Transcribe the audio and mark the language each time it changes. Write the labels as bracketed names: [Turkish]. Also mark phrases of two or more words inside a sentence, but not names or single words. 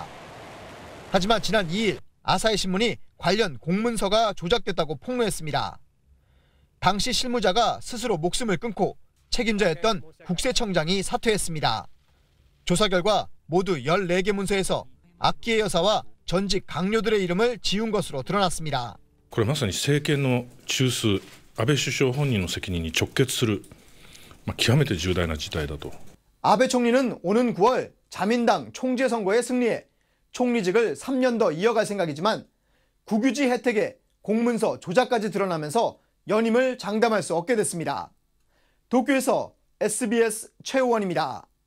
[Korean] 하지만 지난 2일 아사히 신문이 관련 공문서가 조작됐다고 폭로했습니다. 당시 실무자가 스스로 목숨을 끊고 책임자였던 국세청장이 사퇴했습니다. 조사 결과 모두 14개 문서에서 아키에 여사와 전직 강요들의 이름을 지운 것으로 드러났습니다. [Japanese] これまさに政権の中枢、安倍首相本人の責任に直結する極めて重大な事態だと。 [Korean] 아베 총리는 오는 9월 자민당 총재 선거에 승리해 총리직을 3년 더 이어갈 생각이지만 국유지 혜택에 공문서 조작까지 드러나면서 연임을 장담할 수 없게 됐습니다. 도쿄에서 SBS 최우원입니다.